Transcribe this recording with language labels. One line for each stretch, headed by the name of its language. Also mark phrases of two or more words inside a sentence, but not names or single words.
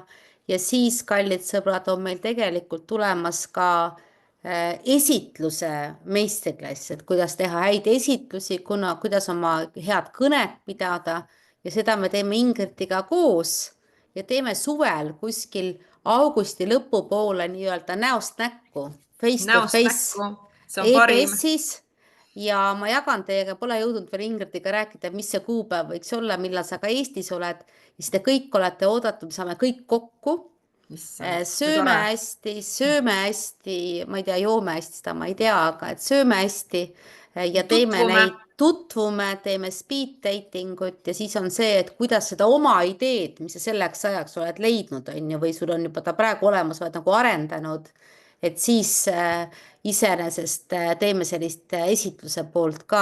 Estonian: Ja siis, kallid sõbrad, on meil tegelikult tulemas ka esitluse meistriklass, et kuidas teha häid esitlusi, kuidas oma head kõnet pidada. Ja seda me teeme Ingridiga koos ja teeme suvel kuskil augusti lõpupoole nii-öelda näost näkku,
English: face to face EBS-is.
Estonian: Ja ma jagan teiega, pole jõudnud veel Ingridiga rääkida, mis see kuupäev võiks olla, millal sa ka Eestis oled. Ja siis te kõik olete oodatud, saame kõik kokku. Sööme hästi, ma ei tea, joome hästi, seda ma ei tea, aga et sööme hästi ja teeme neid, tutvume, teeme
English: speed dating
Estonian: ut ja siis on see, et kuidas seda oma ideed, mis sa selleks ajaks oled leidnud on ju, või sul on juba ta praegu olemas, oled nagu arendanud, et siis iseenesest teeme sellist esitluse poolt ka.